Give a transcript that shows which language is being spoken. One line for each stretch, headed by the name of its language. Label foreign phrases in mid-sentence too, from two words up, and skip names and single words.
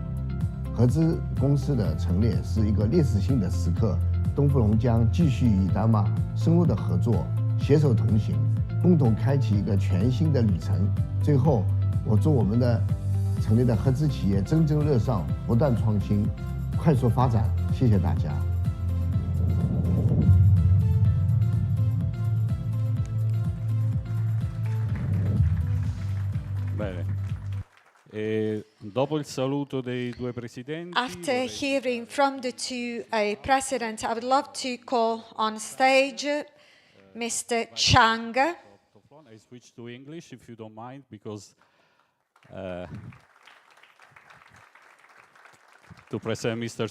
Chinese: 合资公司的成立是一个历史性的时刻，东富隆将继续与以他玛深入的合作，携手同行，共同开启一个全新的旅程。最后，我祝我们的成立的合资企业蒸蒸日上，不断创新，快速发展。谢谢大家。
Italian: Bene. Dopo il saluto dei due presidenti,
English: After hearing from the two presidents, I would love to call on stage Mr. Chang. I switch to English if you don't mind, because to present Mr.